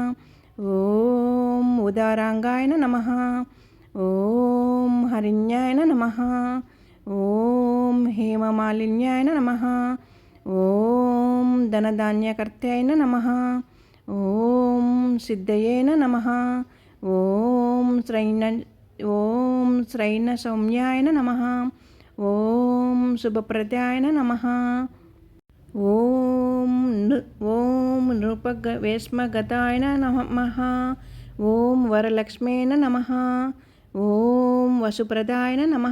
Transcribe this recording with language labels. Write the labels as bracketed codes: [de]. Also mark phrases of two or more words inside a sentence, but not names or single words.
[sa] ॐ उदाराङ्गाय नमः। ॐ हरिण्याय नमः। ॐ हेममालिन्याय नमः। ॐ धनधान्यकर्त्याय नमः। ॐ सिद्धये नमः। ఓం శ్రైణ సౌమ్యాయ నమః. ఓం శుభప్రదాయ నమః. ఓం నృపవేశ్మగతాయ నమః. ఓం వరలక్ష్మీయ నమః. ఓం వసుప్రదాయ నమః.